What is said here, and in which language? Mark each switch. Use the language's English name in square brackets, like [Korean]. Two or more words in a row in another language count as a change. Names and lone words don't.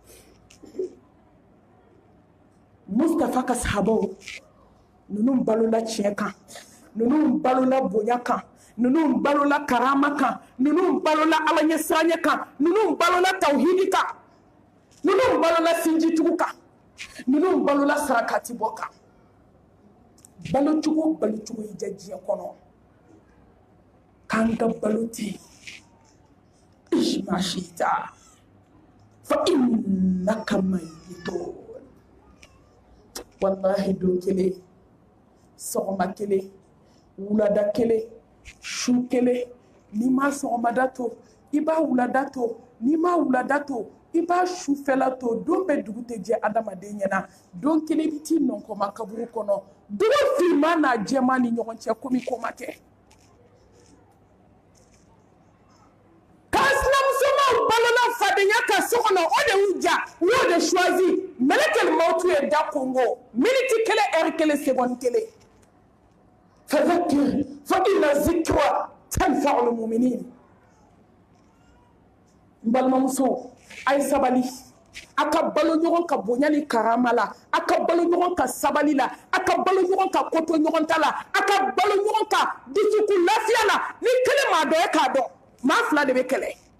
[Bambara] Mustafa ka sahabaw ninnu balola tiɲɛ kan ninnu balola bonya kan ninnu balola karama kan ninnu balola ala ɲɛsiranya kan ninnu balola tawhidi kan ninnu balola sinjitugu kan ninnu balola sarakati bɔ kan. Balo cogo i ja diɲɛ kɔnɔ k'an ka balo ten [Arabic] عش ما شئت فإنك ميت. [Bambara] Wallahi don kelen sɔgɔma kelen wulada kelen su kelen n'i ma sɔgɔmada to i b'a wulada to n'i ma wulada to i b'a sufɛla to don bɛɛ dugu tɛ jɛ adamaden ɲɛna don kelen i bɛ t'i nɔnkɔma kaburu kɔnɔ dugu finman n'a jɛman ni ɲɔgɔn cɛ komi ko ma kɛ. K'a sinamusomaw balola fadenya kan so kɔnɔ o de y'u ja u y'o de choisi [Arabic] ملك الموت [Bambara] ye da kongo miniti kelen heure kelen seconde kelen. [Arabic] فذكر فإن الذكرى تنفع المؤمنين. [Bambara] N balimamuso a ye sabali a ka balo ɲɔgɔn ka bonya ni karama la a ka balo ɲɔgɔn ka sabali la a ka balo ɲɔgɔn ka koto ɲɔgɔn ta la a ka balo ɲɔgɔn ka dusukun lafiya la ni kelen m'a dɔn e k'a dɔn maa fila de bɛ kɛlɛ.